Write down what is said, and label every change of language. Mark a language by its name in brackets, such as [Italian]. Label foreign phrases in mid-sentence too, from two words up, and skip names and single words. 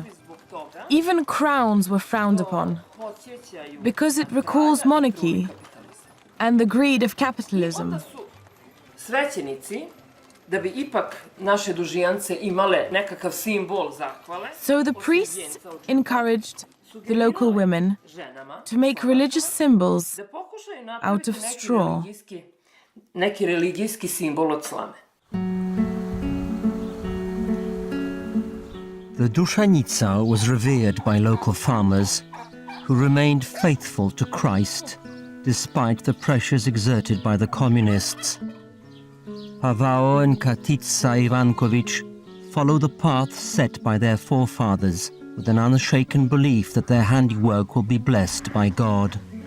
[English] Even crowns were frowned upon, because it recalls monarchy and the greed of capitalism. So the priests encouraged the local women to make religious symbols out of straw. [Serbian] Neki religijski simbol od slame. [English] The Dushanica was revered by local farmers who remained faithful to Christ despite the pressures exerted by the communists. Pavao and Ivankovitch follow the path set by their forefathers with an unshaken belief that their handiwork will be blessed by God.